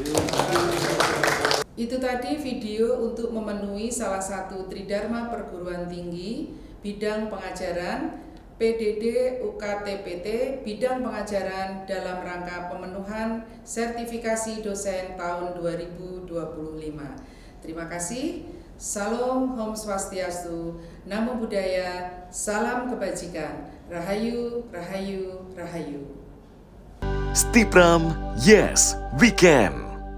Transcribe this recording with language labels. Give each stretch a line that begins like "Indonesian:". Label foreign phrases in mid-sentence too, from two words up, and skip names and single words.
Indonesian: Itu tadi video untuk memenuhi salah satu Tridharma Perguruan Tinggi bidang pengajaran PDD UKTPT bidang pengajaran dalam rangka pemenuhan sertifikasi dosen tahun 2025. Terima kasih. Salam
Balinese: Om Swastiastu,
Pali: Namo Buddhaya,
Indonesian: salam kebajikan.
Balinese: Rahayu, Rahayu, Rahayu. Stipram,
English: yes, we can.